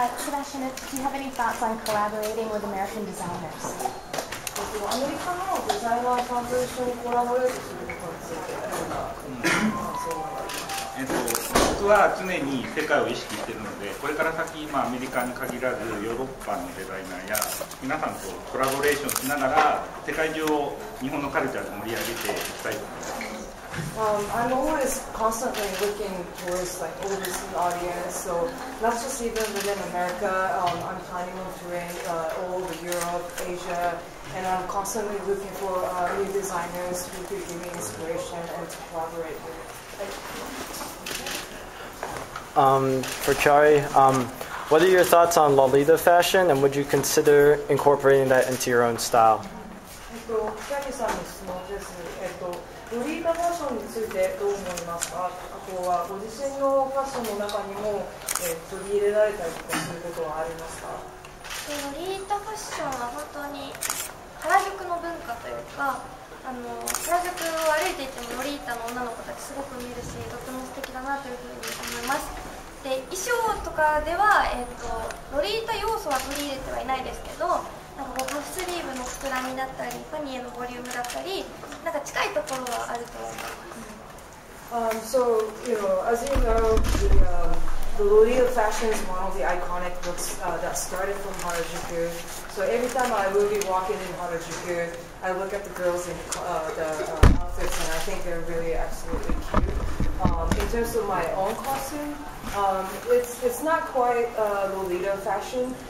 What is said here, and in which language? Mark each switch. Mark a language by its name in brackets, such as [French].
[English] Question, do you have any thoughts on collaborating with American designers? [Japanese] アメリカのデザイナーさんと一緒にコラボレートすることについて僕は常に世界を意識しているので、これから先、アメリカに限らずヨーロッパのデザイナーや皆さんとコラボレーションしながら世界中を日本のカルチャーで盛り上げていきたいと思います。 [English] I'm always constantly looking towards like overseas audience, so not just even within America. I'm planning on touring all over Europe, Asia, and I'm constantly looking for new designers who could give me inspiration and to collaborate with. For Kyary, what are your thoughts on Lolita fashion, and would you consider incorporating that into your own style? [Japanese] キャリーさんの質問です。ロリータファッションについてどう思いますか。あとはご自身のファッションの中にも、取り入れられたりとかすることはありますか。ロリータファッションは本当に原宿の文化というか、原宿を歩いていてもロリータの女の子たちすごく見るし、とても素敵だなというふうに思います。で、衣装とかでは、ロリータ要素は取り入れてはいないですけど、なんかパフスリーブの膨らみだったり、パニエのボリュームだったり、なんか近いところはあると思います。 [English] So, as you know, the the Lolita fashion is one of the iconic looks that started from Harajuku. So every time I will be walking in Harajuku, I look at the girls in the outfits, and I think they're really absolutely cute. In terms of my own costume, it's not quite Lolita fashion.